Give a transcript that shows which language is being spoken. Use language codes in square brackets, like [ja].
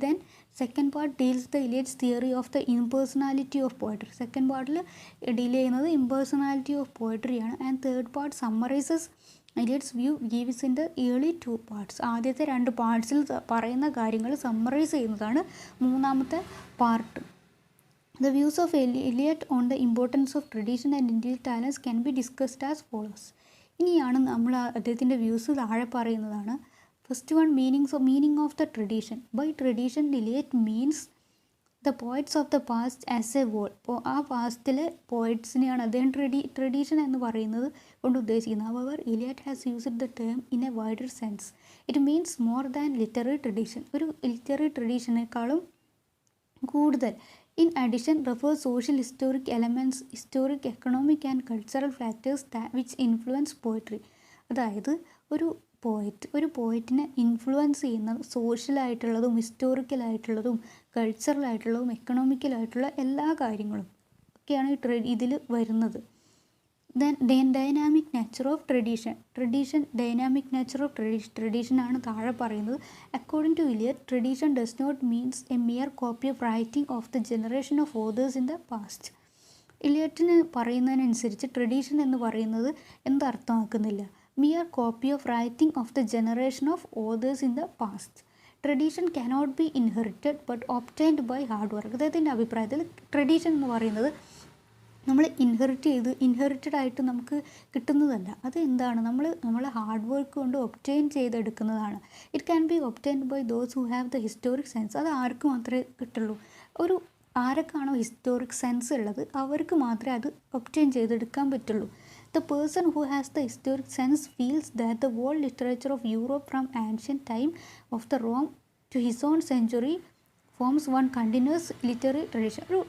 [en] Then second part deals the Eliot's theory of the impersonality of poetry. [ml] Second പാർട്ടിൽ deal ചെയ്യുന്നത് impersonality of പോയട്രിയാണ്. [en] And third part summarises Eliot's view gives in the early 2 parts. [ml] ആദ്യത്തെ 2 പാർട്സിൽ പറയുന്ന കാര്യങ്ങൾ summarise ചെയ്യുന്നതാണ് മൂന്നാമത്തെ part. [en] The views of Eliot on the importance of tradition and individual talents can be discussed as follows. [ml] ഇനിയാണ് നമ്മൾ അദ്ദേഹത്തിൻ്റെ views താഴെ പറയുന്നതാണ്. [en] First one, meaning of the tradition. By tradition Eliot means the poets of the past as a whole. [ml] അപ്പോൾ ആ പാസ്റ്റിലെ പോയറ്റ്സിനെയാണ് അദ്ദേഹം tradition എന്ന് പറയുന്നത് കൊണ്ട് ഉദ്ദേശിക്കുന്നത്. [en] However, Eliot has used the term in a wider sense. It means more than literary tradition. [ml] ഒരു literary ട്രഡീഷനേക്കാളും കൂടുതൽ. [en] In addition, refers social historic elements, historic, economic and cultural factors which influence poetry. [ml] അതായത് ഒരു പോയറ്റിനെ influence ചെയ്യുന്ന സോഷ്യലായിട്ടുള്ളതും ഹിസ്റ്റോറിക്കലായിട്ടുള്ളതും കൾച്ചറലായിട്ടുള്ളതും എക്കണോമിക്കലായിട്ടുള്ള എല്ലാ കാര്യങ്ങളും ഒക്കെയാണ് ഇതിൽ വരുന്നത്. [en] then dynamic nature of tradition dynamic nature of ട്രഡീഷനാണ് [ml] താഴെ പറയുന്നത്. [en] According to Eliot, tradition does not means a mere copy of writing of the generation of authors in the past. [ml] ഇലിയറ്റിന് പറയുന്നതിനനുസരിച്ച് tradition എന്ന് പറയുന്നത് എന്തർത്ഥമാക്കുന്നില്ല, [en] Mere copy of writing of the generation of authors in the past. Tradition cannot be inherited but obtained by hard work. [ml] അദ്ദേഹത്തിൻ്റെ അഭിപ്രായത്തിൽ tradition എന്ന് പറയുന്നത് നമ്മൾ inherited ആയിട്ട് നമുക്ക് കിട്ടുന്നതല്ല. അത് എന്താണ്, നമ്മൾ ഹാർഡ് വർക്ക് കൊണ്ട് obtain ചെയ്തെടുക്കുന്നതാണ്. [en] It can be obtained by those who have the historic sense. [ml] അത് ആർക്ക് മാത്രമേ കിട്ടുള്ളൂ, ആരൊക്കെയാണോ ഹിസ്റ്റോറിക് സെൻസ് ഉള്ളത് അവർക്ക് മാത്രമേ അത് ഒബ്റ്റെയിൻ ചെയ്തെടുക്കാൻ പറ്റുള്ളൂ. [en] The person who has the historic sense feels that the world literature of Europe from ancient time of the Rome to his own century forms one continuous literary tradition.